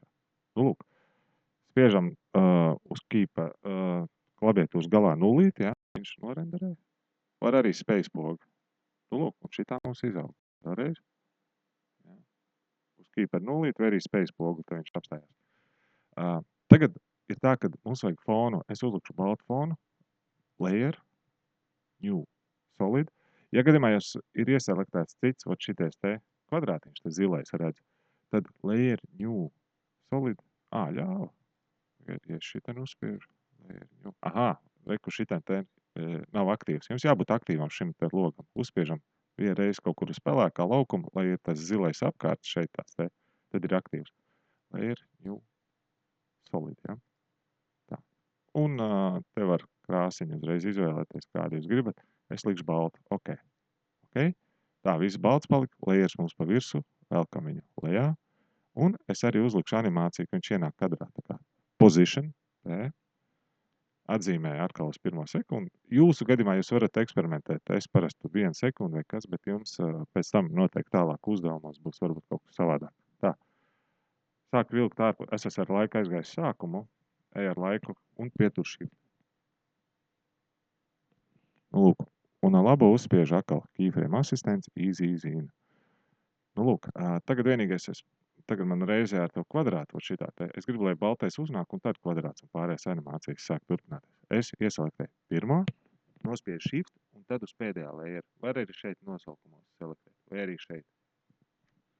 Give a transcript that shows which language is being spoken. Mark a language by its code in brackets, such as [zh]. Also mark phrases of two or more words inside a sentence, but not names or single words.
[lv] Nu, lūk, spiežam uz kīpa klaviatūras galā nulīti, jā, viņš norenderē. Var arī space pogu. Nu, lūk, un šitā mums izaug. Vēlreiz. Jā. Uz kīpa nulīti vai arī space pogu, tad viņš apstājās. Tagad ir tā, ka mums vajag fonu. Es uzlikšu baltu fonu, [en] layer, new, solid. [lv] Ja gadījumā jūs ir ieselektēts cits, ot šities te kvadrātiņš, tas zilais redz, tad [en] layer, new, solid, [lv] ļāva. Ja šitien uzspiežu, [en] layer, new, [lv] reku šitien te nav aktīvs. Jums jābūt aktīvam šim te logam. Uzspiežam vienreiz kaut kur uz pelēkā laukuma, lai ir tas zilais apkārt šeit tāds te, tad ir aktīvs. [en] Layer, new, solid, [lv] ja? Tā. Un te var krāsiņu uzreiz izvēlēties, kādu jūs gribat. Es likšu baltu. Ok. Tā, viss balts palika. Layers mums pa virsu. Velkam viņu lejā. Un es arī uzlikšu animāciju, ka viņš ienāk kadrā. Tā kā position. Atzīmēju atkal uz pirmo sekundi. Jūsu gadījumā jūs varat eksperimentēt. Es parasti 1 sekundi vai kas, bet jums pēc tam noteikti tālāk uzdevumos būs varbūt kaut kas savādāk. Tā. Sāk vilkt ārpus. Es esmu ar laiku aizgājis sākumu. Ej ar laiku un pietur shift. Nu, lūk. Un ar labo uzspiežu atkal keyframe asistents, [en] easy in. [lv] Nu, lūk, tagad vienīgais tagad man reizē ar to kvadrātu šitā te. Es gribu, lai baltais uznāk un tad kvadrāts un pārējais animācijas sāk turpināties. Es ieselektēju pirmo, nospiežu shift un tad uz pēdējā layer. Vai arī šeit nosaukumos selektēt, vai arī šeit.